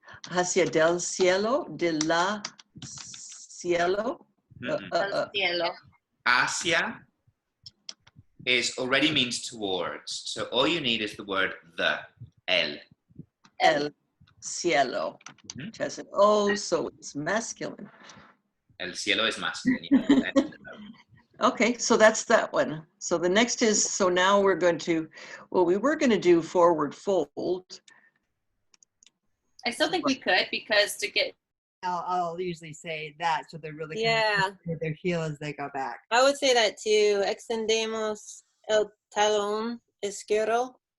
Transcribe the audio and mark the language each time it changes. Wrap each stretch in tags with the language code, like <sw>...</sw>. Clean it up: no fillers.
<es>Hacia del cielo, de la cielo. El cielo.</es> <en>Hacia already means towards. So all you need is the word the,</en> <es>El cielo. Mm-hmm.</es> <en>Which has an O, so it's masculine. El cielo is masculine. Yeah. Okay, so that's that one. So the next is, so now we're going to, well, we were going to do forward fold. I still think we could, because to get. I'll usually say that, so they're really Yeah. with their heel as they go back. I would say that too.</en> <es>Extendemos el talón izquierdo.</es>